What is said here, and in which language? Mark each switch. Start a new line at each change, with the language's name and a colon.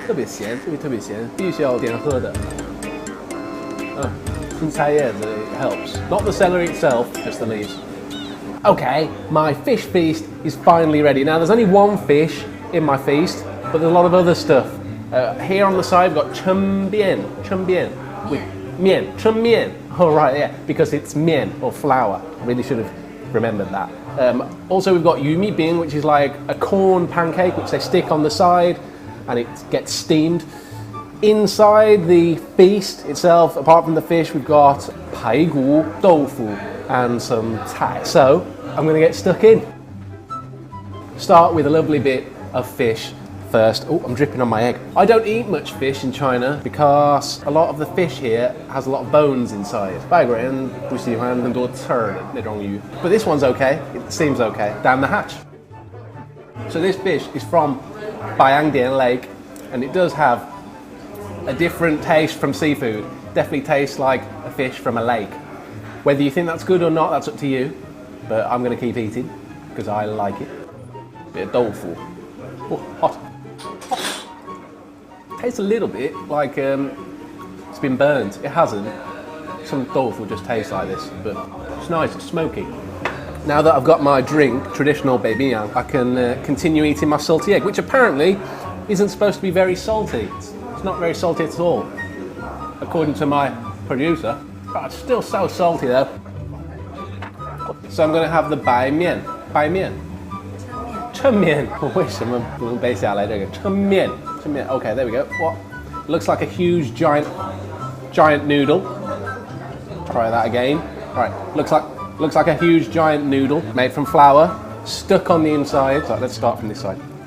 Chinese: 特别咸，特别咸，必须要点喝的。青菜叶子
English: helps. Not the celery itself, just the leaves. Okay, my fish feast is finally ready. Now there's only one fish in my feast, but there's a lot of other stuff. Here on the side we've got chunbian with mian, chunmian. Oh right, yeah, because it's mian or flour. I really should have remembered that. Also we've got yumi bin, which is like a corn pancake which they stick on the side and it gets steamed. Inside the feast itself, apart from the fish, we've got paigu, tofu, and some tai. So I'm going to get stuck in. Start with a lovely bit of fish first. Oh, I'm dripping on my egg. I don't eat much fish in China because a lot of the fish here has a lot of bones inside.
Chinese: 外国人不喜欢很多刺儿的那种鱼.
English: But this one's okay. It seems okay. Down the hatch. So this fish is from Bayangdian Lake, and it does have a different taste from seafood. Definitely tastes like a fish from a lake. Whether you think that's good or not, that's up to you. But I'm going to keep eating because I like it. Bit of tofu. Oh, hot. Tastes a little bit like it's been burnt. It hasn't. Some tofu just tastes like this, but it's nice. It's smoky. Now that I've got my drink, traditional beibian, I can continue eating my salty egg, which apparently isn't supposed to be very salty. It's not very salty at all, according to my producer. But it's still so salty though. So I'm going to have the bai mian. Bai mian. Chen mian.
Chinese: 为什么不能背下来这个 chen mian?
English: Chen mian. Okay, there we go. What? Looks like a huge giant noodle. Try that again. All right. Looks like a huge giant noodle made from flour, stuck on the inside. So let's start from this side.